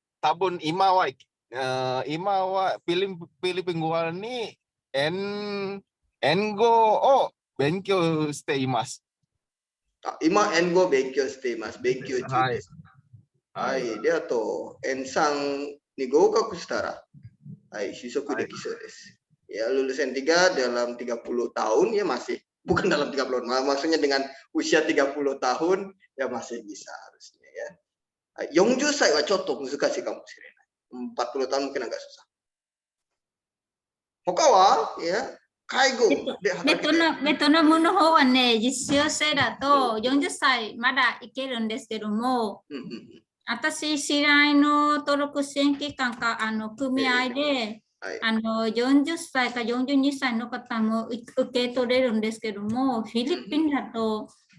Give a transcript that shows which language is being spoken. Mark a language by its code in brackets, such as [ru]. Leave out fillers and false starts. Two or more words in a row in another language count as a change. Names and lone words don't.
[ja] 多分今はフィリピン語にN5 を勉強しています。今 N5 勉強しています。勉強中です。はい。で、あと N3 に合格したら、はい、取得できそうです。 [id] Ya, lulus N3 dalam 30 tahun ya masih, bukan dalam 30 tahun, maksudnya dengan usia 30 tahun ya masih bisa harusnya ya. [ja] 40 歳はちょっと難しいかもしれない。 [id] 40 tahun mungkin agak susah. [ja] 他はya介護で働きたい。ベトナムの方はね、実習生だと40歳まだいけるんですけども、私、知り合いの登録支援機関か組合で、40歳か42歳の方も受け取れるんですけども、フィリピンだと